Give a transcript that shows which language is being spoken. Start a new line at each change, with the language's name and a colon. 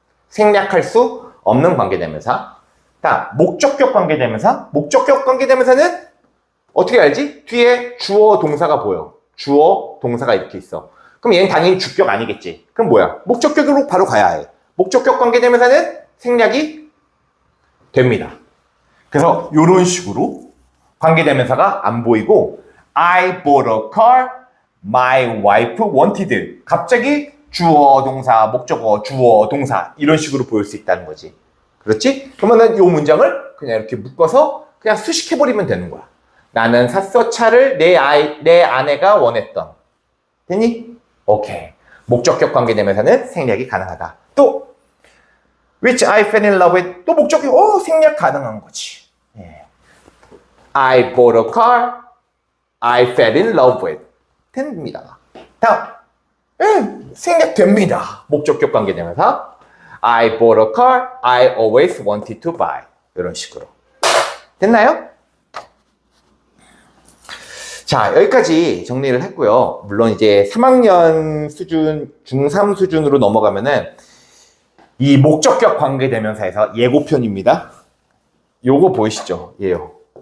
Korean: 생략할 수 없는 관계대명사. 다음 목적격 관계대명사. 목적격 관계대명사는 어떻게 알지? 뒤에 주어 동사가 보여. 주어 동사가 이렇게 있어. 그럼 얘는 당연히 주격 아니겠지. 그럼 뭐야? 목적격으로 바로 가야 해. 목적격 관계대명사는 생략이 됩니다. 그래서 이런 식으로 관계대명사가 안 보이고 I bought a car, my wife wanted. 갑자기 주어, 동사, 목적어, 주어, 동사 이런 식으로 보일 수 있다는 거지. 그렇지? 그러면은 이 문장을 그냥 이렇게 묶어서 그냥 수식해버리면 되는 거야. 나는 샀어 차를 내 아내가 원했던. 됐니? 오케이. 목적격 관계대명사는 생략이 가능하다.
English: 또 which I fell in love with.
Korean: 또 목적격 생략 가능한 거지. 예.
English: I bought a car, I fell in love with.
Korean: 됩니다. 다음 생략됩니다. 목적격 관계대명사 I bought a car, I always wanted to buy. 이런 식으로. 됐나요? 자, 여기까지 정리를 했고요. 물론 이제 3학년 수준, 중3 수준으로 넘어가면은 이 목적격 관계대명사에서 예고편입니다. 요거 보이시죠? 예요.